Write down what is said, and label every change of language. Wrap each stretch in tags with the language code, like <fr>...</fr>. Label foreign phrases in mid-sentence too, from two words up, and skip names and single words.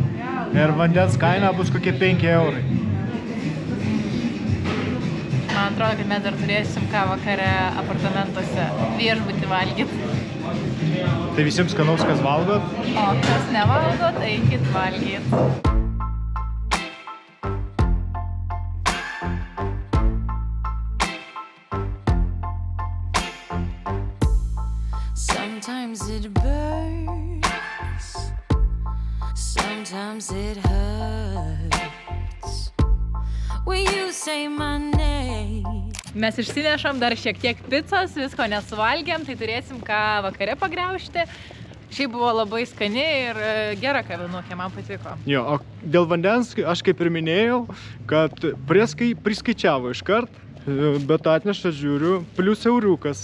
<lt>Ir vandens kaina bus kokie 5 eurai. Man atrodo, kad mes dar turėsim ką vakare apartamentuose viešbutį valgyti. Tai visiems skanaus, kas valgot. O kas nevalgot, eikit valgyt.</lt> <en>Sometimes it burns, sometimes it hurts when you say my name.</en> <lt>Mes išsinešam dar šiek tiek picos, visko nesuvalgėm, tai turėsim ką vakare pagriaužti. Šiaip buvo labai skani ir gera kavinukė, man patiko. Jo, o dėl vandens, aš kaip ir minėjau, kad priskaičiavo iškart, bet atneša, žiūriu, plius euriukas.</lt>